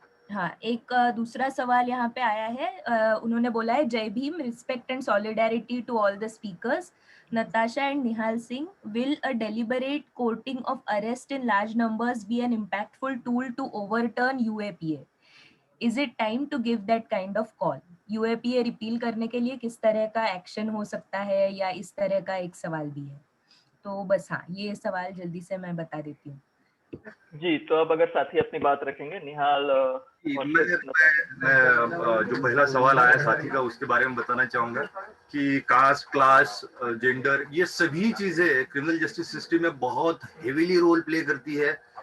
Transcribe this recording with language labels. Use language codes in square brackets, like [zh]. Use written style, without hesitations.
[hi] हाँ, एक दूसरा सवाल यहाँ पे आया है, उन्होंने बोला है, [en] जय Bhim, respect and solidarity to all the speakers, Natasha and Nihal Singh, will a deliberate courting of arrest in large numbers be an impactful tool to overturn UAPA? Is it time to give that kind of call? [hi] UAPA repeal करने के लिए किस तरह का action हो सकता है, या इस तरह का एक सवाल भी है। तो बस हाँ, ये सवाल जल्दी से मैं बता देती हूँ। जी, तो अब अगर साथी अपनी बात रखेंगे, निहाल। मैं जो पहला सवाल आया साथी का, उसके बारे में बताना चाहूंगा कि कास्ट, क्लास, जेंडर, ये सभी चीजें क्रिमिनल जस्टिस सिस्टम में बहुत हेवीली रोल प्ले करती है।